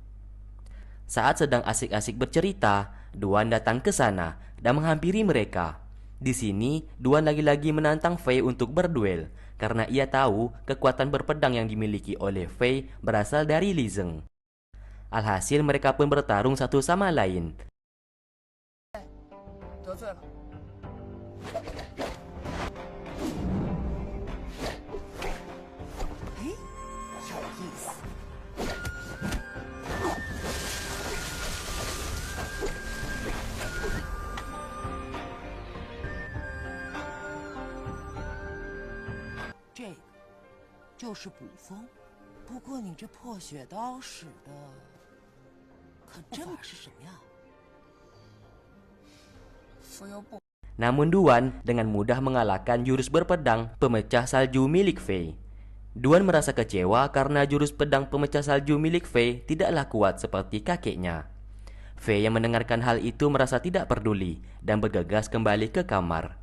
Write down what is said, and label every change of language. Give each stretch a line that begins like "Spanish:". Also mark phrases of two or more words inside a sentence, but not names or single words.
Indonesian: Saat sedang asik-asik bercerita, Duan datang ke sana dan menghampiri mereka. Di sini, Duan lagi-lagi menantang Fei untuk berduel karena ia tahu kekuatan berpedang yang dimiliki oleh Fei berasal dari Li Zeng. Alhasil mereka pun bertarung satu sama lain.
Chinese: 得罪了。哎，有意思。这个就是补风，不过你这破血刀使的可真是什么呀？
Indonesian: Namun Duan dengan mudah mengalahkan jurus berpedang pemecah salju milik Fei. Duan merasa kecewa karena jurus pedang pemecah salju milik Fei tidaklah kuat seperti kakeknya. Fei yang mendengarkan hal itu merasa tidak peduli dan bergegas kembali ke kamar.